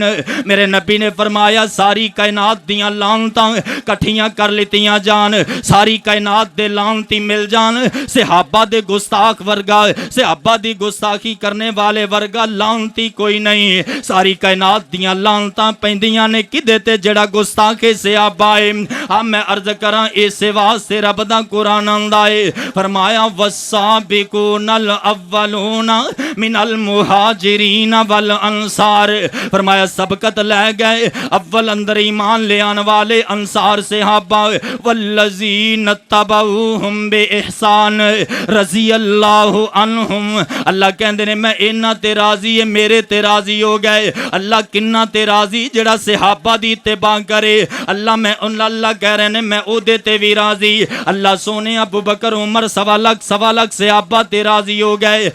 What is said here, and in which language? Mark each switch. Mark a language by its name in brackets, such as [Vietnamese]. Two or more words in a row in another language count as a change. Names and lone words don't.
[Punjabi] میرے نبی نے فرمایا ساری کائنات دیاں لعنتاں کٹھیاں کر لتیاں جان، ساری کائنات دے لعنتی مل جان، صحابہ دے گستاخ ورگا، صحابہ دی گستاخی کرنے والے ورگا لعنتی کوئی نہیں. ساری کائنات دیاں لعنتاں پیندیاں نے کدے تے جیہڑا گستاخِ صحابہ ہے. آ میں عرض کراں اسے واسطے رب دا قرآن آندا ہے، فرمایا [Arabic] والسابقون الأولون من المهاجرين والأنصار. [Punjabi] فرمایا سبقت لے گئے اول اندر ایمان لے آن والے انصار صحابہ, [Arabic] والذين اتبعوهم بإحسان رضي الله عنهم. [Punjabi] اللہ کہندے نے میں انہاں تے راضی ہے، میرے تے راضی ہو گئے. اللہ کنہاں تے راضی جیہڑا صحابہ دی اتباع کرے. اللہ میں اللہ کہہ رہے نے میں اوہدے تے وی راضی. اللہ سونے ابو بکر عمر سوا لکھ صحابہ تے راضی ہو گئے.